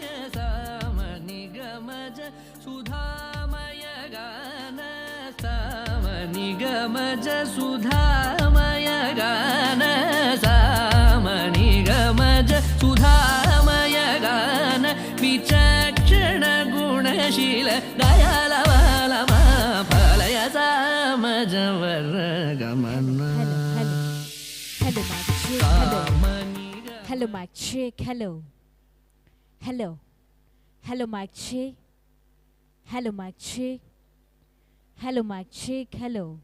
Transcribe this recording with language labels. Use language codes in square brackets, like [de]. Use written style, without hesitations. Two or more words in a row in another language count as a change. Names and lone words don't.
[sa] सामनि गमज सुधामय गान सामनि गमज सुधामय गान सामनि गमज सुधामय गान विचक्षण गुणशील दयालवालम [en] Hello, mic check. Hello. Hello. Hello, mic check. Hello, mic check. Hello, mic check. Hello.